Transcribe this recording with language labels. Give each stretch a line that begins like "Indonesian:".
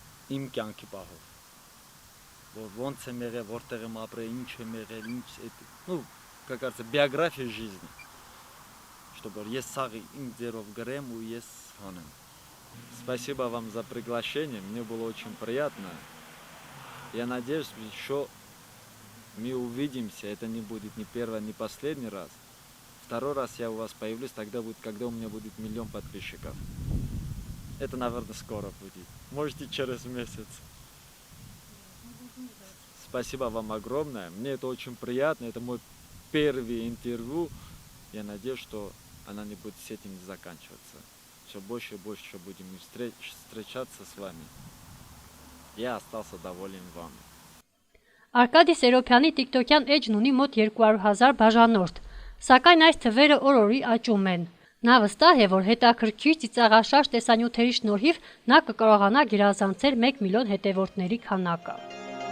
Armenian: Իմ կյանքի պահով։ Որ ոնց եմ եղել, որտեղ եմ ապրել, ինչ եմ եղել,
Russian: ну, как говорится, биография жизни, чтобы
Armenian: ես սաղ իմ ձերով գրեմ ու ես հանեմ։
Russian: Спасибо вам за приглашение, мне было очень приятно. Я надеюсь, еще мы увидимся, это не будет ни первый, ни последний раз. Второй раз я у вас появлюсь, тогда будет, когда у меня будет 1 000 000 подписчиков. Это, наверное, скоро будет. Можете через месяц. Спасибо вам огромное. Мне это очень приятно. Это мой первый интервью. Я надеюсь, что она не будет с этим заканчиваться. Все больше и больше будем встречаться с вами. Я остался доволен вами.
Armenian: Արկադի Սերոփյանի TikTok-յան էջն ունի մոտ 200,000 բաժանորդ։ Սակայն այս թվերը օր-օրի աճում են։ Նա վստահ է, որ հետաքրքիր ծիծաղաշարժ տեսանյութերի շնորհիվ նա կկարողանա գերազանցել 1 միլիոն հետևորդների քանակը։